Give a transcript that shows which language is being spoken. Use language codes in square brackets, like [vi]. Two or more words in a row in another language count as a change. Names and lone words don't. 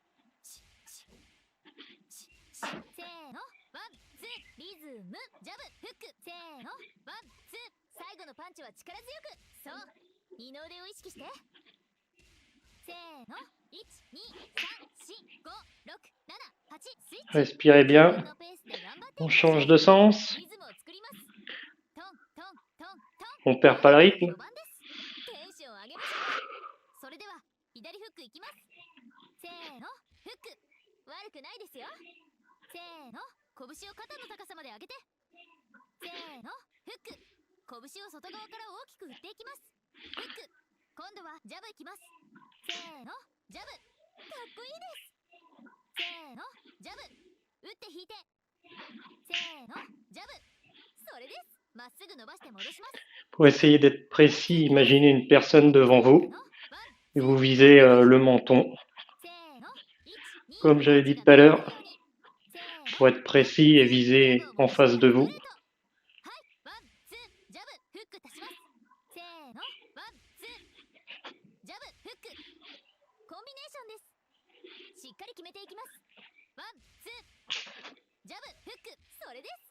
[ja] せーの、ワン、ツー、リズム、ジャブ、フック、せーの、ワン、ツー、最後のパンチは力強く、そう、二の腕を意識して。せーの、1、2、3、4、5、6、7、8、スイッチ。 [fr] Respirez [ja] 自分 [fr] bien. [ja] のペースで頑張ってい [fr] On [ja] きましょ [fr] change [ja] う。 [fr] de sens. [ja] リズムを作ります。トントントント [fr] On [ja] ン。 [fr] perd pas le [ja] まだまだ [fr] rythme. [ja] 序盤です。テンション上げましょう。それでは左フックいきます。せーの、フック、悪くないですよ。せーの、拳を肩の高さまで上げて。せーの、フック、拳を外側から大きく振っていきます。フック、今度はジャブいきます。せーの、ジャブ、かっこいいです。せーの、ジャブ、打って引いて。せーの、ジャブ、それです。まっすぐ伸ばして戻します。 [fr] Pour essayer d'être précis, imaginez une personne devant [ja] せー [fr] vous [ja] の、ワン、 [fr] et [ja] ツー、 [fr] vous visez le menton. [ja] せーの、1、2、 [fr] Comme [ja] パ [fr] j'avais [ja] ンチ [fr] dit [ja] が [fr] tout à [ja] 流れる [fr] l'heure, [ja] ように。せーの、 [fr] pour être [ja] ワン、 ツ [fr] précis et [ja] ー、ジャブ [fr] viser [ja] を [fr] en [ja] 戻しな [fr] face [ja] が [fr] de [ja] らスト [fr] vous. [ja] レート。はい、ワン、ツー、ジャブ、フック足します。せーの、ワン、ツー、ジャブ、フック、コンビネーションです。しっかり決めていきます。ワン、ツー、ジャブ、フック、それです。